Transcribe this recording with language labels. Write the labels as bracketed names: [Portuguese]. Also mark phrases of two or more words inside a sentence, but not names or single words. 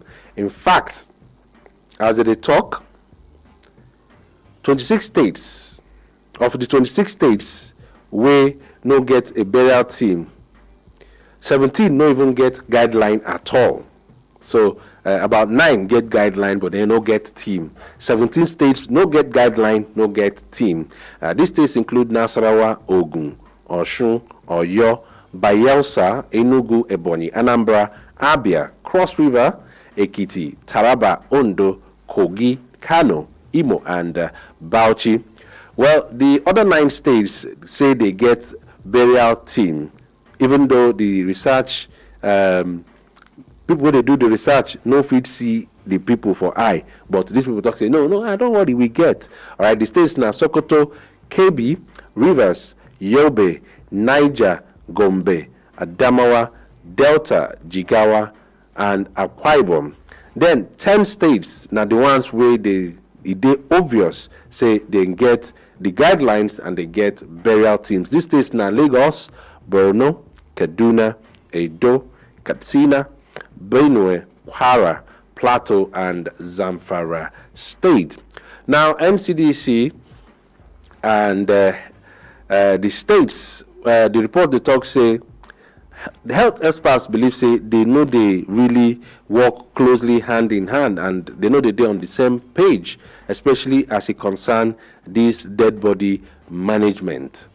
[Nigerian Pidgin] In fact, as they talk, 26 states of the 26 states where no get a burial team, 17 no even get guideline at all. So about 9 get guideline, but they no get team. 17 states no get guideline, no get team. These states include Nasarawa, Ogun, Osun, Oyo, Bayelsa, Enugu, Ebonyi, Anambra, Abia, Cross River, Ekiti, Taraba, Ondo, Kogi, Kano, Imo, and Bauchi. Well, the other 9 states say they get burial team, even though the research people when they do the research no fit see the people for eye, but these people talk say no, I don't worry, we get. All right, the states now Sokoto, Kebbi, Rivers, Yobe, Niger, Gombe, Adamawa, Delta, Jigawa, and Akwa Ibom. Then 10 states now the ones where they obvious say they get the guidelines and they get burial teams. These states now Lagos, Borno, Kaduna, Edo, Katsina, Benue, Kwara, Plateau, and Zamfara State. Now, NCDC and the states, the report they talk say, the health experts believe say they know they really work closely hand in hand, and they know they're on the same page, especially as it concerns this dead body management.